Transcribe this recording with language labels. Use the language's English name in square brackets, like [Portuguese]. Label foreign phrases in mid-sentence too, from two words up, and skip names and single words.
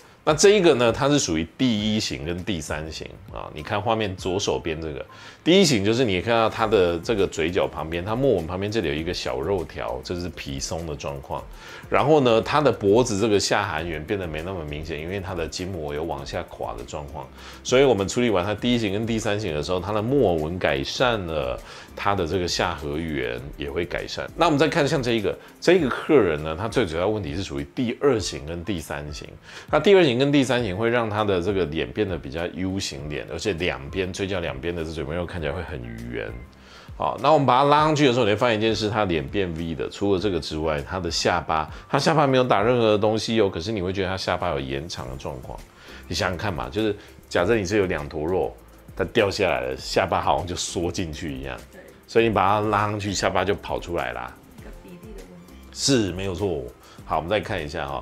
[Chinese] 那這一個呢，它是屬於第一型跟第三型啊。你看畫面左手邊這個第一型，就是你看到它的這個嘴角旁邊，它墨紋旁邊這裡有一個小肉條，這是皮鬆的狀況。然後呢，它的脖子這個下含緣變得沒那麼明顯，因為它的筋膜有往下垮的狀況。所以我們處理完它第一型跟第三型的時候，它的墨紋改善了，它的這個下頜緣也會改善。那我們再看像這一個客人呢，他最主要問題是屬於第二型跟第三型。那第二型跟第三型會讓他的這個臉變得比較 U 型臉，而且兩邊嘴角兩邊的這嘴邊肉看起來會很圓。好，那我們把它拉上去的時候，你會發現一件事，他臉變 V 的。除了這個之外，他的下巴沒有打任何的東西哦，可是你會覺得他下巴有延長的狀況。你想想看嘛，就是假設你是有2坨肉，它掉下來了，下巴好像就縮進去一樣。對。所以你把它拉上去，下巴就跑出來啦。一個比例的問題。是，沒有錯。好，我們再看一下哈。